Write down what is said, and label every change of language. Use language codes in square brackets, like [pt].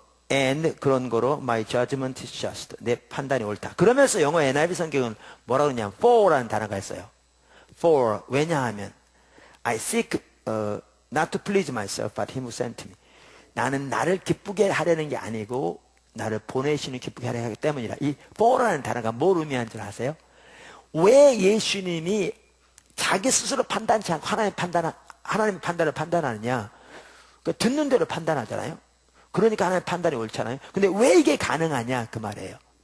[en] And [ko] 그런 거로 [en] my judgment is just. [ko] 내 판단이 옳다. 그러면서 영어 NIV 성경은 뭐라고 그러냐면 for라는 단어가 있어요. [en] For. [ko] 왜냐하면 [en] I seek not to please myself but him who sent me. [ko] 나는 나를 기쁘게 하려는 게 아니고 나를 보내시는 기쁘게 하려 하기 때문이라. 이 for라는 단어가 뭘 의미하는 줄 아세요? 왜 예수님이 자기 스스로 판단치 않고 하나님의 판단을 판단하느냐? 그러니까 듣는 대로 판단하잖아요. 그러니까 하나님의 판단이 옳잖아요. 근데 왜 이게 가능하냐? 그 말이에요.